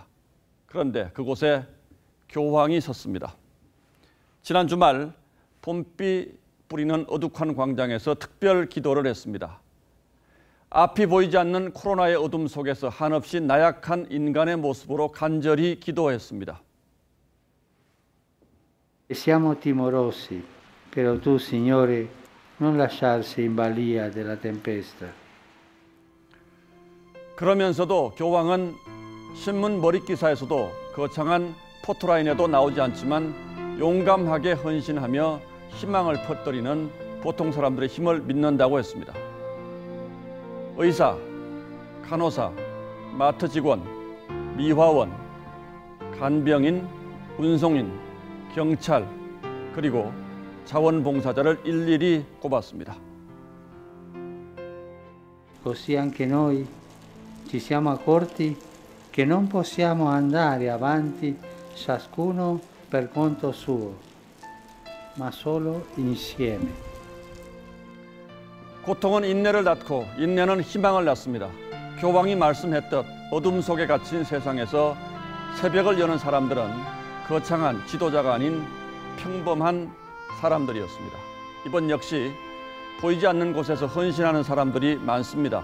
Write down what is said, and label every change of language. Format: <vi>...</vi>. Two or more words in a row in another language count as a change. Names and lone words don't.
<ko>그런데 그곳에 교황이 섰습니다. 지난 주말 봄비 뿌리는 어둑한 광장에서 특별 기도를 했습니다. 앞이 보이지 않는 코로나의 어둠 속에서 한없이 나약한 인간의 모습으로 간절히 기도했습니다.</ko> <it>Siamo timorosi, però tu, Signore, non lasciarci in balia della tempesta.</it> <ko>그러면서도 교황은 신문 머릿기사에서도 거창한 포토라인에도 나오지 않지만 용감하게 헌신하며 희망을 퍼뜨리는 보통 사람들의 힘을 믿는다고 했습니다. 의사, 간호사, 마트 직원, 미화원, 간병인, 운송인, 경찰, 그리고 자원봉사자를 일일이 꼽았습니다.</ko> <it>Così anche noi ci siamo accorti che non possiamo andare avanti ciascuno per conto suo, ma solo insieme.</it> <ko>고통은 인내를 낳고 인내는 희망을 낳습니다. 교황이 말씀했듯 어둠 속에 갇힌 세상에서 새벽을 여는 사람들은 거창한 지도자가 아닌 평범한 사람들이었습니다. 이번 역시 보이지 않는 곳에서 헌신하는 사람들이 많습니다.</ko>